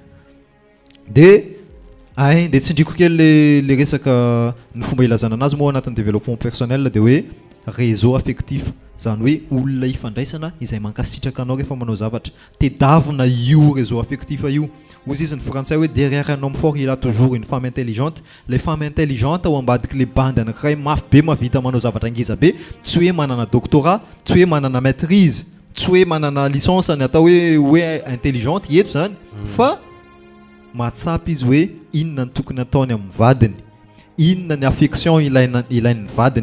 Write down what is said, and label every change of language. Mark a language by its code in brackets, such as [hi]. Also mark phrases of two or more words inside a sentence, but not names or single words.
[mg] Dia dia tsindriko kely le resaka ny fomba ilazana anazy moa anatin'ny [fr] développement personnel [mg] dia hoe [fr] réseau affectif, [mg] zany hoe olona ifandraisana izay mankasitraka anao rehefa manao zavatra. Tedavina io [fr] réseau affectif [mg] io. Ozy izy ny français hoe [fr] derrière un homme fort il a toujours une femme intelligente. Les femmes intelligentes [mg] ao ambadiky le bandy anankiray mafy be mahavita manao zavatra ngeza be, tsy hoe manana doctorat, tsy hoe manana maîtrise, tsy hoe manana licence ny atao hoe intelligente eto zany, fa mahatsapy izy hoe inona ny tokony ataony amin'ny vadiny, inona ny affection ilain'ny vadiny.